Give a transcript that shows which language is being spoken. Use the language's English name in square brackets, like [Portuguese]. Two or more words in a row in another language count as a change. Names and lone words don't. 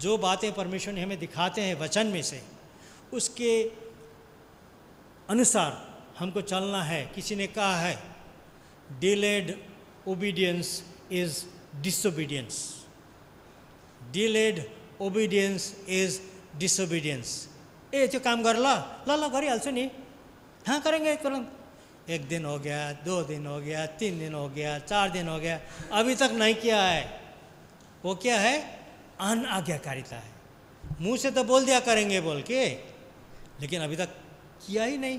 [Hindi] जो बातें परमेश्वर ने हमें दिखाते हैं वचन में से, उसके अनुसार हमको चलना है। किसी ने कहा है [English] delayed obedience is disobedience, delayed obedience is disobedience. [Nepali] ए त्यो काम गर ल ल गरिहाल्छु नि, [Hindi] हाँ करेंगे तुरंत। 1 दिन हो गया, 2 दिन हो गया, 3 दिन हो गया, 4 दिन हो गया, अभी तक नहीं किया है। वो क्या है? अनाज्ञाकारिता है। मुंह से तो बोल दिया करेंगे बोल के, लेकिन अभी तक किया ही नहीं।